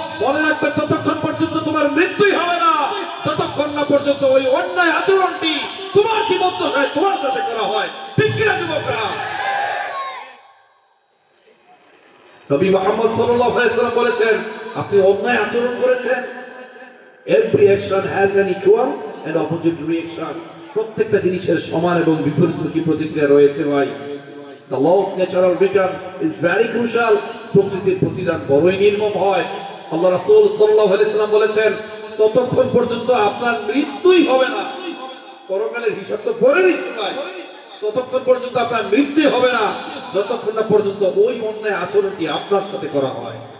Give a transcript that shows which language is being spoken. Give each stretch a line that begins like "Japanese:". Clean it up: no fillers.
Bangla: মনে রাখবে, ততক্ষণ পর্যন্ত তোমার মৃত্যুই হবে না, ততক্ষণ না পর্যন্ত ওই অন্যায় আচরণটি তোমার জীবদ্দশায় তোমার সাথে করা হয়। ঠিক কিনা যুবকরা? নবী মুহাম্মদ সাল্লাল্লাহু আলাইহি ওয়াসাল্লাম বলেছেন, আপনি অন্যায় আচরণ করেছেন,
English: every action has an equal and opposite reaction.
Bangla: প্রত্যেকটা জিনিসের সমান এবং বিপরীতমুখী প্রতিক্রিয়া রয়েছে ভাই।
English: The law of natural return is very crucial.
Bangla: প্রকৃতির প্রতিদান বড়ই নির্মম হয়। আল্লাহ রাসূল সাল্লাল্লাহু আলাইহি ওয়াসাল্লাম বলেছেন, ততক্ষণ পর্যন্ত আপনার মৃত্যুই হবে না। পরকালের হিসাব তো পরেরই সময়, ততক্ষণ পর্যন্ত আপনার মৃত্যুই হবে না, যতক্ষণ না পর্যন্ত ওই অন্যায় আচরণটি আপনার সাথে করা হয়।